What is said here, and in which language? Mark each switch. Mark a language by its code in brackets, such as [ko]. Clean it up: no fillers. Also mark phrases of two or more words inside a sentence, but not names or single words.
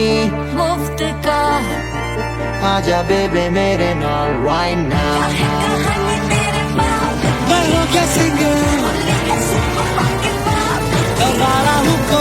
[hi] मुफ्त का [pa] ਆਜਾ ਬੇਬੇ ਮੇਰੇ ਨਾਲ [en] right now. [hi] मैं हूँ क्या सिंगर, गाना हूँ